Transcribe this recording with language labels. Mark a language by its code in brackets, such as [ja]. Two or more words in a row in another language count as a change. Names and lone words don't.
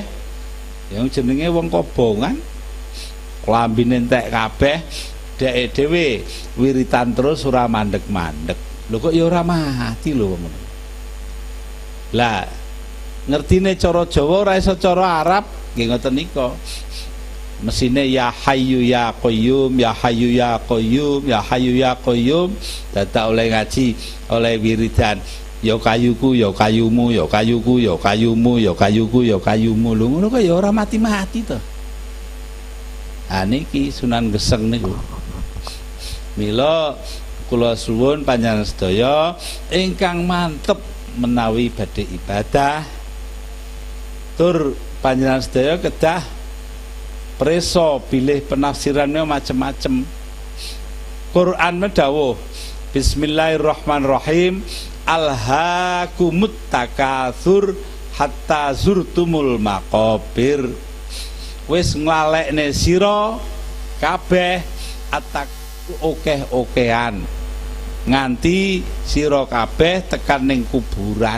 [jv] Yang jenenge wong kobongan. Klambine entek kabeh, dhewe dhewe wiritan terus ora mandeg-mandeg. Lho kok ya ora mati lho wong ngono. Lah ngertine cara Jawa ora iso cara Arab nggih ngoten nika. [ar] Mesine يا حي يا قيوم يا حي يا قيوم يا حي يا قيوم, [jv] dadak oleh ngaji, oleh wiridan ya kayuku ya kayumu, ya kayuku ya kayumu, ya kayuku ya kayumu. Lho ngono kok ya ora mati-mati to. Ah niki Sunan Geseng niku. Mila kula suwun panjenengan sedaya ingkang mantep menawi badhe ibadah tur panjenengan sedaya kedah preso pilih [id] penafsirannya macam-macam. [ar] Quran medawuh بسم الله الرحمن الرحيم ألهاكم التكاثر حتى زرتم المقابر. [jv] Wis nglalekne sira kabeh atak okeh-okehan nganti sira kabeh tekan ning kuburan.